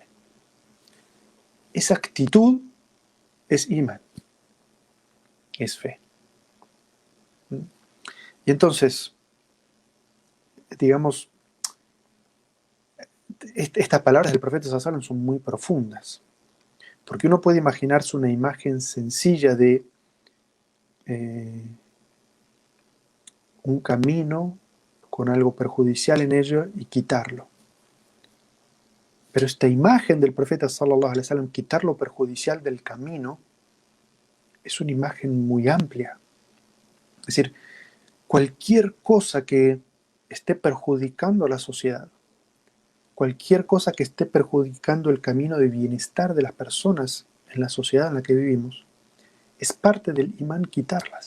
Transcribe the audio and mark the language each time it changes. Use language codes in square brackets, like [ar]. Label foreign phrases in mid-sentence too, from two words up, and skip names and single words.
[es] Esa actitud es imán, es fe. Y entonces, digamos, estas palabras del profeta [ar] صلى الله عليه وسلم [es] son muy profundas, porque uno puede imaginarse una imagen sencilla de un camino con algo perjudicial en ello y quitarlo. Pero esta imagen del profeta [ar] صلى الله عليه وسلم, [es] quitar lo perjudicial del camino, es una imagen muy amplia. Es decir, cualquier cosa que esté perjudicando a la sociedad, cualquier cosa que esté perjudicando el camino de bienestar de las personas en la sociedad en la que vivimos, es parte del imán quitarlas.